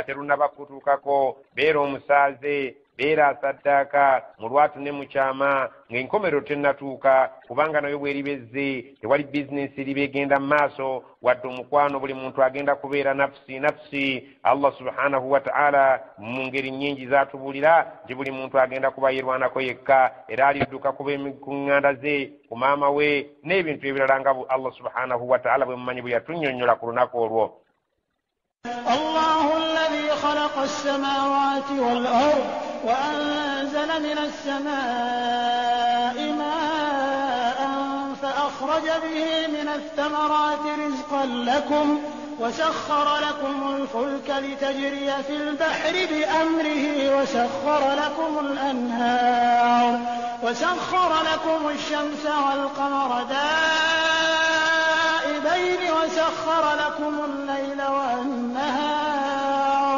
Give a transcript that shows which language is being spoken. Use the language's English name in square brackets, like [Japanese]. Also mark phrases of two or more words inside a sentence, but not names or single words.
[Ganda] terunnaba kutuukako beera omusaaze beera asaddaaka mu lwatu ne mu kyama ng'enkomerero tennatuuka kubanga nayo bw'eribezze tewali bizinensi eriba egenda mu maaso wadde omukwano buli muntu agenda kubeera nafsi [Arabic] الله سبحانه وتعالى [Ganda] mu ngeri nnyingi zaatubuulira nti buli muntu agenda kuba yerwanako yekka era alidduka kuba emiŋŋanda ze ku maama we n'ebintu ebirala nga [Arabic] الله سبحانه وتعالى [Ganda] bwe mumanyi bwe yatunnyonnyola ku lunaku olwo. [Arabic] الله الذي خلق السماوات والأرض وأنزل من السماء ماء فأخرج به من الثمرات رزقا لكم وسخر لكم الفلك لتجري في البحر بأمره وسخر لكم الأنهار وسخر لكم الشمس والقمر دائبين وسخر لكم الليل والنهار.